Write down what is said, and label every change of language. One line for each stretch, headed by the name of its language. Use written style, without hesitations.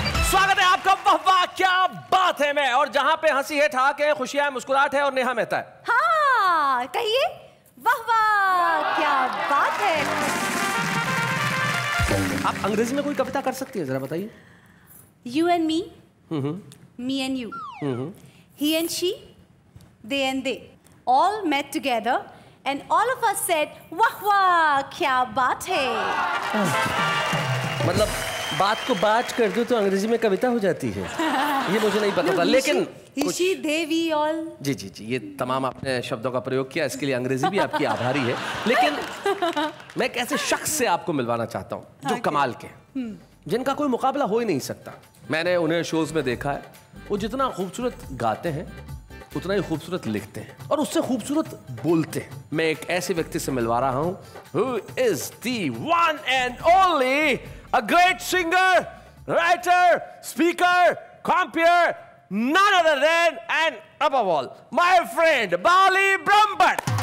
Hindi: स्वागत है आपका वाह वाह क्या बात है में, और जहां पे हंसी है, ठहाके है, खुशियां, मुस्कुराहट है और नेहा मेहता है। हाँ कहिए, वाह वाह क्या बात है। आप अंग्रेजी में कोई कविता कर सकती है, जरा बताइए।
English: You and me, me and you, he and she, they and they, all met together and all of us said,
Hindi: वाह वाह क्या बात है। मतलब बात को बात कर दो तो अंग्रेजी में कविता हो जाती है, ये मुझे नहीं पता था, लेकिन ऋषि देवी ऑल। जी जी जी, ये तमाम आपने शब्दों का प्रयोग किया, इसके लिए अंग्रेजी भी आपकी आभारी है। लेकिन मैं एक ऐसे शख्स से आपको मिलवाना चाहता हूँ जो कमाल के, जिनका कोई मुकाबला हो ही नहीं सकता। मैंने उन्हें शोज में देखा है, वो जितना खूबसूरत गाते हैं उतना ही खूबसूरत लिखते हैं और उससे खूबसूरत बोलते हैं। मैं एक ऐसे व्यक्ति से मिलवा रहा हूँ,
English: who is the one and only a great singer, writer, speaker, compeer, none other than and above all my friend Bali Brahmbhatt।